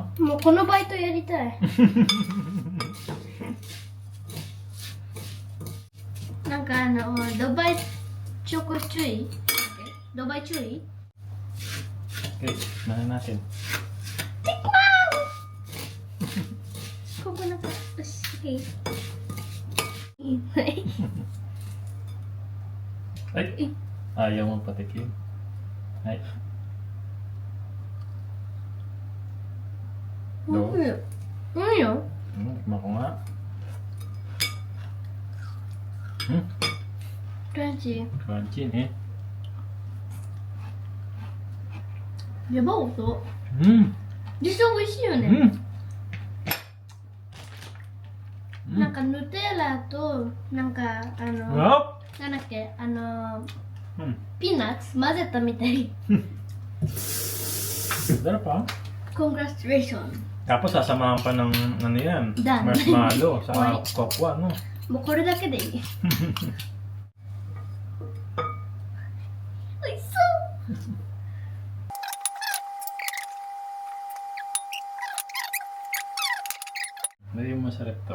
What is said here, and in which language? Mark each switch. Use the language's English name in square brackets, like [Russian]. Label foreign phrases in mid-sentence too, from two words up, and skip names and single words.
[Japanese] もうこのバイトやりたいなんかドバイチョコ注意ドバイ注意 [Filipino] Okay, mana natin. [Japanese] ここなんかよし OK はい [Filipino] Ay! Ayaw mo patikim. Ay. [Japanese] どういいよいいよ [Filipino] Tikman ko nga. [Japanese] クランチ [Filipino] Crunchy eh. [Japanese] レバー音 実際美味しいよね、なんかヌテラとなんか [Filipino] Wow! [Japanese] なんだっけピーナッツ混ぜたみたい [Filipino] Sarap pa. [English] Congratulations [Filipino] Tapos sasamahan pa ng ano yan, Dan. marshmallow sa [English] Why? [Filipino] kokwa, no? [Japanese] もうこれだけでいい美味しそう [Filipino] Lagay mo masarap to.